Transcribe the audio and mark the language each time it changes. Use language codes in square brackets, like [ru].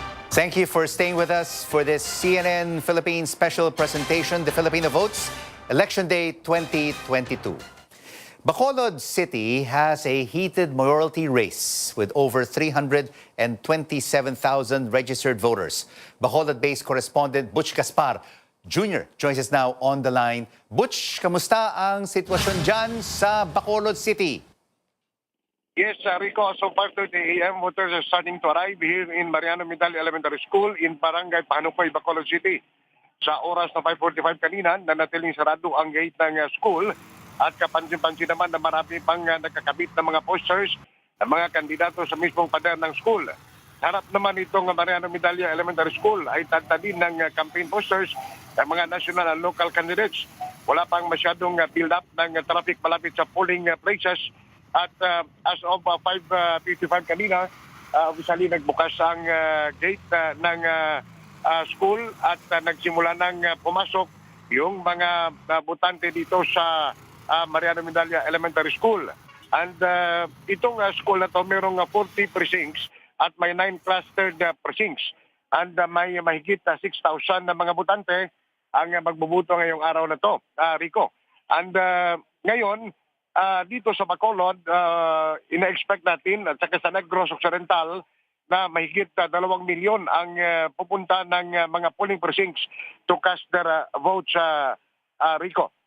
[en] Thank you for staying with us for this CNN Philippines special presentation, The Filipino Votes, Election Day 2022. Bacolod City has a heated mayoralty race with over 327,000 registered voters. Bacolod-based correspondent Butch Gaspar Jr. joins us now on the line. [tl] Butch, kamusta ang sitwasyon dyan sa Bacolod City? [en] Yes, Rico, so 5:30 a.m. voters are starting to arrive here in Mariano Medal Elementary School in Barangay Pahanukoy, Bacolod City. [tl] Sa oras na 5:45 kanina, nanatiling sarado ang gate ng school at kapansin-pansin naman na marami pang nakakabit na mga posters ng mga kandidato sa mismong pader ng school. Harap naman itong Mariano Medal Elementary School ay tagtadin ng campaign posters ng mga national and local candidates. Wala pang masyadong build up ng traffic malapit sa polling places. At as of 5:55 kanina, officially nagbukas ang gate ng school at nagsimula ng pumasok yung mga botante dito sa Mariano Medalla Elementary School. And itong school na to mayroong 40 precincts at may 9 clustered precincts. And may mahigit 6,000 na mga botante ang magbubuto ngayong araw na to, Rico. And ngayon, dito sa Bacolod, ina-expect natin at saka sa Negros Occidental na mahigit 2 milyon ang pupunta ng mga polling precincts [en] to cast their votes, [tl] Rico.